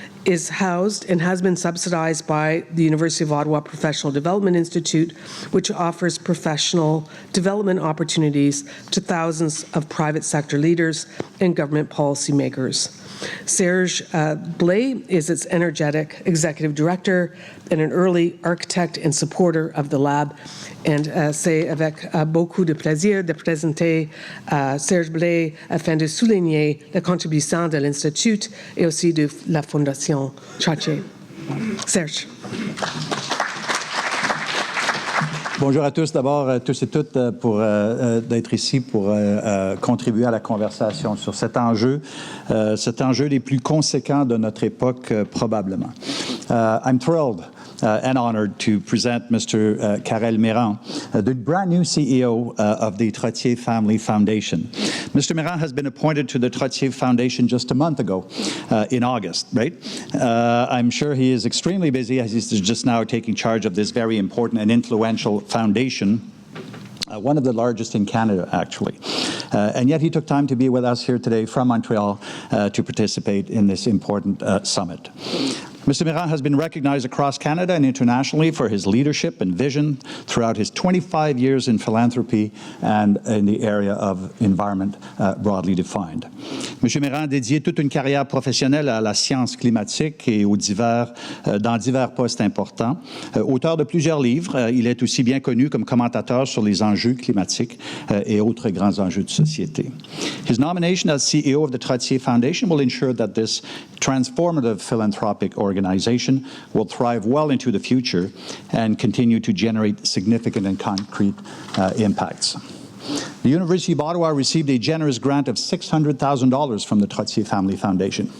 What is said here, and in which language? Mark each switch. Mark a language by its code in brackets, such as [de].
[en] is housed and has been subsidized by the University of Ottawa Professional Development Institute, which offers professional development opportunities to thousands of private sector leaders and government policymakers. Serge Blais is its energetic executive director and an early architect and supporter of the lab. [fr] And c'est avec beaucoup de plaisir de présenter Serge Blais afin de souligner la contribution de l'Institut et aussi de la Fondation Trottier. Serge. Bonjour à tous. D'abord, tous et toutes, pour d'être ici pour contribuer à la conversation sur cet enjeu des plus conséquents de notre époque, probablement. [en] I'm thrilled and honored to present Mr. Karel Mayrand, the brand new CEO of the Trottier Family Foundation. Mr. Mayrand has been appointed to the Trottier Foundation just a month ago, in August, right? I'm sure he is extremely busy as he's just now taking charge of this very important and influential foundation. One of the largest in Canada, actually. And yet he took time to be with us here today from Montreal to participate in this important summit. Mr. Mayrand has been recognized across Canada and internationally for his leadership and vision throughout his 25 years in philanthropy and in the area of environment broadly defined. [fr] M. Mayrand a dédié toute une carrière professionnelle à la science climatique et dans divers postes importants. Auteur de plusieurs livres, il est aussi bien connu comme commentateur sur les enjeux climatiques et autres grands enjeux de société. [en] His nomination as CEO of the Trottier Foundation will ensure that this transformative philanthropic organization will thrive well into the future and continue to generate significant and concrete impacts. The University of Ottawa received a generous grant of $600,000 from the Trottier Family Foundation.